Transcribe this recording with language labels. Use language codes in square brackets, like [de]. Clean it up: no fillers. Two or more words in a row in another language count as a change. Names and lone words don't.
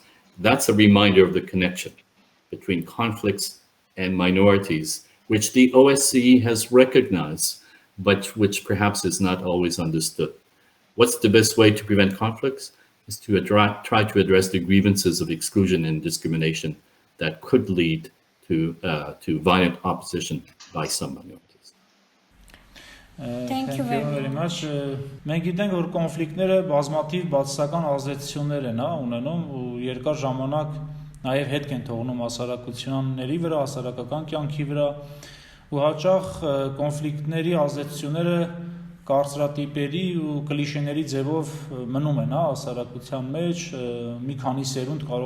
[en] That's a reminder of the connection between conflicts and minorities, which the OSCE has recognized, but which perhaps is not always understood. What's the best way to prevent conflicts? Is to try to address the grievances of exclusion and discrimination that could lead to violent opposition by some minorities. Thank you very much. [hy] Մենք գիտենք, որ կոնֆլիկտները բազմաթիվ բացասական ազդեցություններ են ունենում ու երկար ժամանակ նաև հետք են թողնում հասարակությունների վրա, հասարակական կյանքի վրա ու հաճախ կոնֆլիկտների ազդեցությունները կարծրատիպերի ու կլիշեների ձևով մնում են հասարակության մեջ, մի քանի սերունդ կարող